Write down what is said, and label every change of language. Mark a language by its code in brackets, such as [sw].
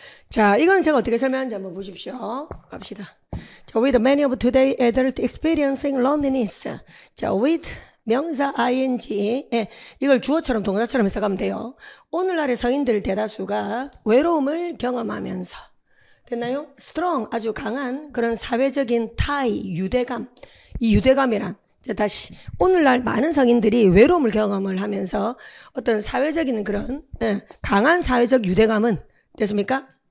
[ko] 자, 이거는 제가 어떻게 설명하는지 한번 보십시오. 갑시다. [en] 자, with many of today adult experiencing loneliness. [ko] 자, with 명사 ing. 예, 이걸 주어처럼 동사처럼 해석하면 돼요. 오늘날의 성인들 대다수가 외로움을 경험하면서. 됐나요? strong, 아주 강한 그런 사회적인 타이, 유대감. 이 유대감이란, 다시, 오늘날 많은 성인들이 외로움을 경험을 하면서 어떤 사회적인 그런, 강한 사회적 유대감은, 됐습니까?